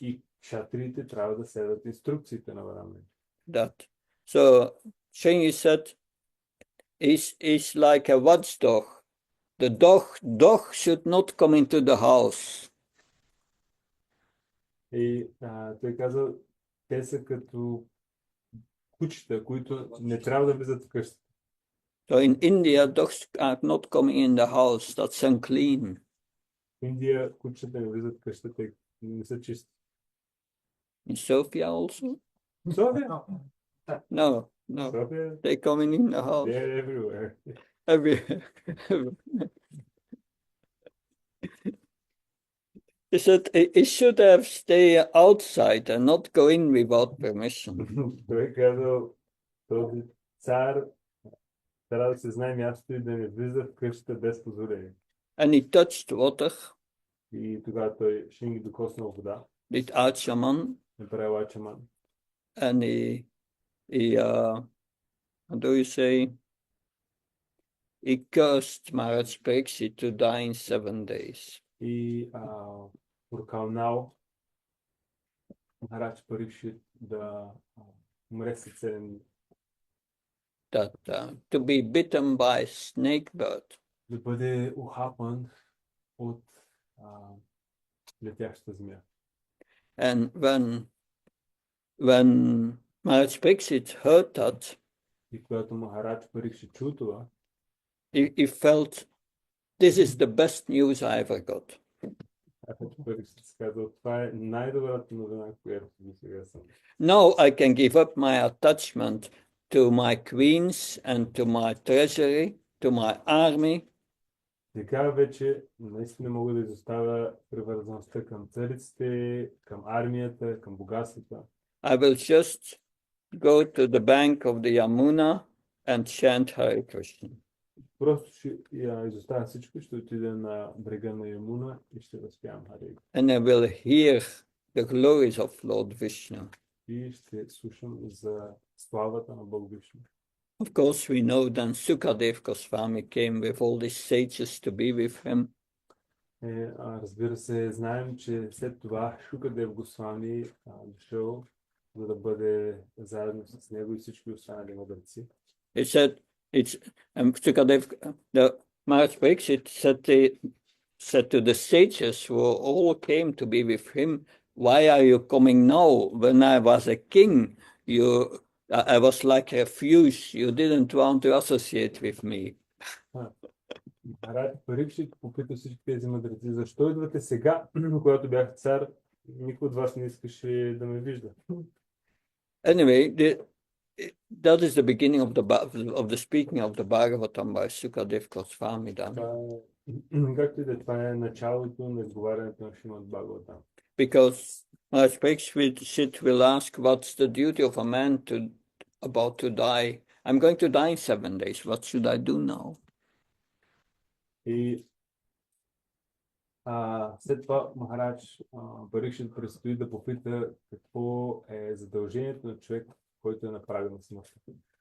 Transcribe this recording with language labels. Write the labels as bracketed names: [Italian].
[Bulgarian] И кшатриите трябва да следват инструкциите на браманите. [English] So Shringi said, is like a watchdog. The dog should not come into the house. [Bulgarian] И той каза, те са като кучета, които не трябва да влизат в къщата. [English] So in India, dogs are not coming in the house. That's unclean. [Bulgarian] В Индия кучета не влизат в къщата, не са чисти. [English] In Sofia also? [Bulgarian] София? [English] No. [Bulgarian] София? [English] They're coming in the house. They're everywhere. Everywhere. He said he should have stayed outside and not go in without permission. [Bulgarian] Той казал, този цар трябва да се знае мястото и да не влиза в къщата без позволение. [English] And he touched water. [Bulgarian] И тогава той Шинги докоснал вода. [English] Did Achaman. [Bulgarian] Направил ачаман. [English] And he how do you say? He cursed Maharaj Pariksit to die in 7 days. [Bulgarian] И прокълнал Махарадж Парикшит да умре след 7 дни. [English] That to be bitten by a snake bird. [Bulgarian] да бъде ухапан от летяща змия. [English] And when Maharaj Pariksit heard that, [Bulgarian] И когато Махарадж Парикшит чу това, [English] he felt, this is the best news I ever got. [Bulgarian] Парикшит си казал, това е най-добрата новина, която до сега съм. [English] Now I can give up my attachment to my queens and to my treasury, to my army. [Bulgarian] Сега вече наистина мога да изоставя привързаността към цариците, към армията, към богатствата. [English] I will just go to the bank of the Yamuna and chant Hare Krishna. [Bulgarian] Просто ще я изоставя всичко, ще отида на брега на Ямуна и ще възпявам Харе. [English] And I will hear the glories of Lord Vishnu. [Bulgarian] И ще слушам за славата на Бог Вишну. [English] Of course, we know then Sukadev Goswami came with all these sages to be with him. [Bulgarian] Разбира се, знаем, че след това Шукадев Госвами дошъл, за да бъде заедно с него и всички останали мъдреци. [English] He said, Sukadev, the Maharaj Pariksit said to the sages who all came to be with him, why are you coming now? When I was a king, I was like a refuge. You didn't want to associate with me. [Bulgarian] Махарадж Парикшит попита всички тези мъдреци, защо идвате сега, когато бях цар, никой от вас не искаше да ме вижда. [English] Anyway, that is the beginning of the speaking of the Bhagavatam by Sukadev Goswami. [Bulgarian] Както и да, това е началото на изговарянето на Шримад Бхагаватам. [English] Because Maharaj Pariksit will ask, what's the duty of a man about to die? I'm going to die in 7 days. What should I do now? [Bulgarian] И след това Махарадж Парикшит предстои да попита какво е задължението на човек, който е на прага на смъртта.